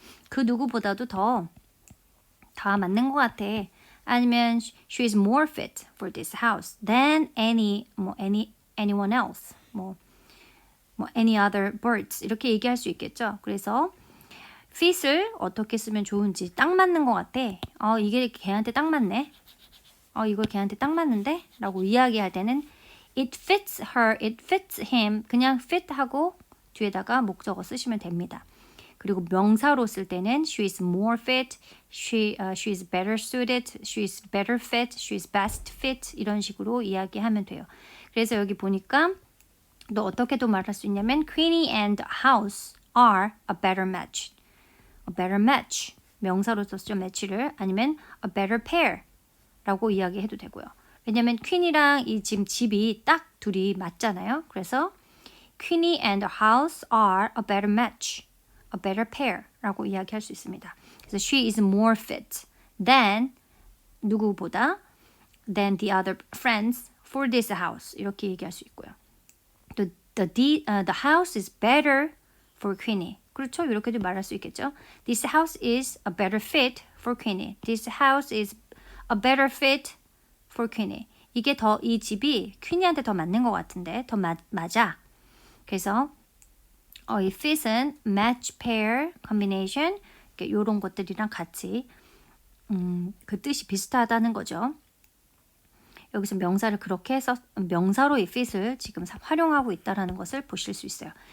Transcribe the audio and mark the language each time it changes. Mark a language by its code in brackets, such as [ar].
[ko] 그 누구보다도 더 맞는 것 같아. 아니면 [en] she is more fit for this house than anyone else. 뭐 any other birds. [ko] 이렇게 얘기할 수 있겠죠. 그래서 fit을 어떻게 쓰면 좋은지 딱 맞는 것 같아. 이게 걔한테 딱 맞네. 이거 걔한테 딱 맞는데? 라고 이야기할 때는 [en] it fits her, it fits him. [ko] 그냥 fit 하고 뒤에다가 목적어 쓰시면 됩니다. 그리고 명사로 쓸 때는 [en] she is more fit, she is better suited, she is better fit, she is best fit [ko] 이런 식으로 이야기하면 돼요. 그래서 여기 보니까 또 어떻게도 말할 수 있냐면 [en] Queenie and House are a better match. A better match. [ko] 명사로 썼죠, match를. 아니면 [en] a better pair [ko] 라고 이야기해도 되고요. 왜냐면 퀸이랑 이 지금 집이 딱 둘이 맞잖아요. 그래서 [en] Queenie and House are a better match. A better pair [ko] 라고 이야기할 수 있습니다. [en] 그래서 she is more fit than [ko] 누구보다 [en] than the other friends for this house. [ko] 이렇게 얘기할 수 있고요. [en] The house is better for Queenie. [ko] 그렇죠? 이렇게도 말할 수 있겠죠. [en] This house is a better fit for Queenie. This house is a better fit for Queenie. [ko] 이게 이 집이 퀸이한테 더 맞는 것 같은데 더 맞아. 그래서 이 fit은 match, pair, combination 이런 것들이랑 같이 그 뜻이 비슷하다는 거죠. 여기서 명사를 그렇게 해서 명사로 이 fit을 지금 활용하고 있다는 것을 보실 수 있어요.